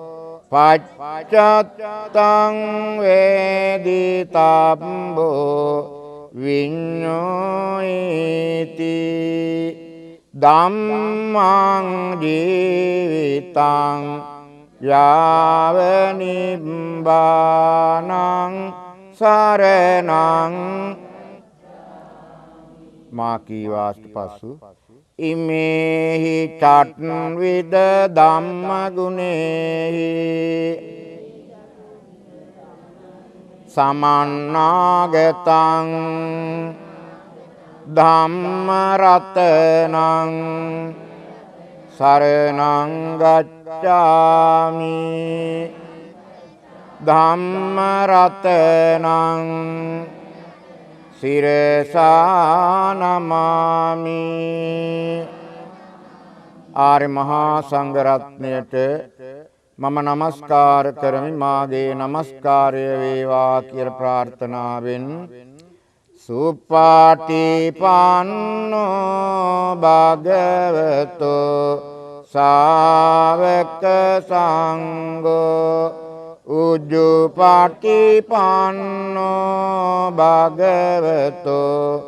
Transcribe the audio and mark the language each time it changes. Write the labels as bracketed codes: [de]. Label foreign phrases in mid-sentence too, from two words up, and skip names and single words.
[pi] පච්චත්තං වේදිතබ්බෝ විඤ්ඤෝයිති ධම්මං ජීවිතං යාව නිබ්බානං සරණං මා කීවාට පසු ඉමේහි චත්විද ධම්ම ගුණේහි සමන්නාගතං ධම්ම රතනං සරණං ගච්ඡාමි ධම්ම රතනං සිරසා නමාමි. [si] ආර්ය මහා සංඝ රත්නයට මම නමස්කාර කරමි. මාගේ නමස්කාරය වේවා කියලා ප්‍රාර්ථනාවෙන් [pi] සුපාටිපන්නෝ භගවතෝ ශාවක සංඝෝ උජ්ජුපටිපන්නෝ භගවතෝ